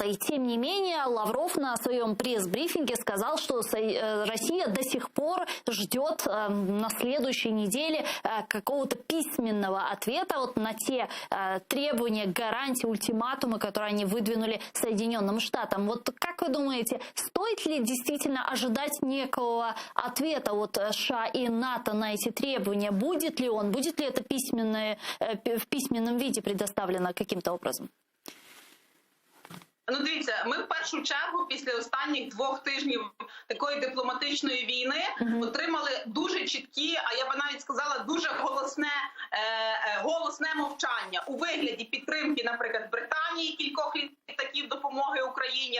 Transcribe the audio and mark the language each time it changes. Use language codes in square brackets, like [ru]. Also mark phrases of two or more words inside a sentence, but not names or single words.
[ru] И тем не менее, Лавров на своем пресс-брифинге сказал, что Россия до сих пор ждет на следующей неделе какого-то письменного ответа вот на те требования, гарантии, ультиматумы, которые они выдвинули Соединенным Штатам. Вот как вы думаете, стоит ли действительно ожидать некого ответа от США и НАТО на эти требования? Будет ли он, будет ли это в письменном виде предоставлено каким-то образом? [uk] Ну, дивіться, ми в першу чергу після останніх 2 тижнів такої дипломатичної війни отримали дуже чіткі, а я би навіть сказала, дуже голосне мовчання у вигляді підтримки, наприклад, Британії, кількох літаків допомоги Україні.